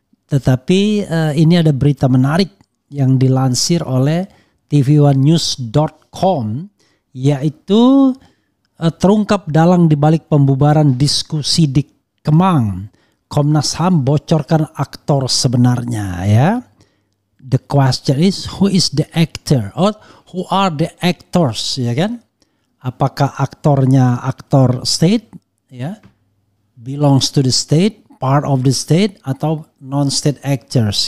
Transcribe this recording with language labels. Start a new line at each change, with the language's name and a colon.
Indonesian: Tetapi ini ada berita menarik yang dilansir oleh tv1news.com, yaitu terungkap dalang dibalik pembubaran diskusi di Kemang. Komnas HAM bocorkan aktor sebenarnya ya.
English: The question is, who is the actor? Or who are the actors,
Indonesian: ya kan? Apakah aktornya aktor state ya?
English: Belongs to the state, part of the state, atau non-state actors.